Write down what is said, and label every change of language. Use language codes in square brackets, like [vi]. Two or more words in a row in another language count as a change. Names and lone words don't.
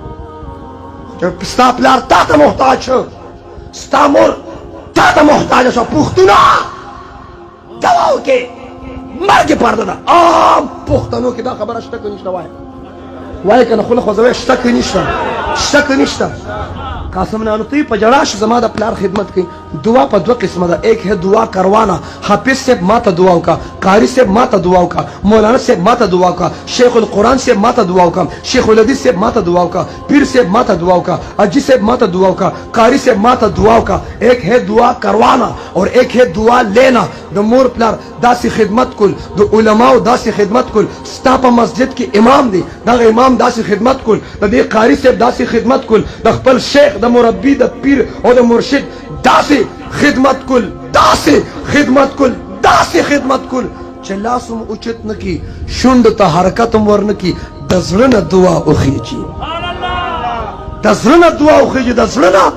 [ps] ستا پلار تا ته محتاج شو، ستا مور تا ته محتاجه شوه، پښتونه دوا وکړې مرګ یې پرده ده. عام پښتنو کې دا خبره شته که نشته؟ وایه که نه خوله خوځوی شته که نشته؟ شته که نشته؟ قاسم نانوتۍ په ژړا شو زما د پلار خدمت کوي. دعا په دوه قسمه ده، [ur] ایک ہے دعا کروانا. [ps] حافظ صاحب ما ته دعا وکړه، قاري صاحب ما ته دعا وکړه، مولانا صاحب ما ته دعا وکړه، شیخ القرآن صاحب ما ته دعا وکړه، شیخ الحدیث صاحب ما ته دعا وکړه، پیر صاحب ما ته دعا وکړه، حاجي صاحب ما ته دعا وکړه، قاري صاحب ما ته دعا وکړه. [ur] ایک ہے دعا کروانا اور ایک ہے دعا لینا. [ps] د مور پلار داسې خدمت کول، د علماو داسې خدمت کول. ستا په مسجد کې امام دی، دغه امام داسې خدمت کول، د دې قاري صاحب داسې خدمت کول، د خپل شیخ د مربي د پیر او د مرشد داسې خدمت کول، داسې خدمت کول، داسې خدمت کول چې لاس هم اوچت نه کړي، شونډو ته حرکت هم ورنه کړي، د زړه نه دعا وخیږي، د زړه نه دعا وخیږي، د زړه نه.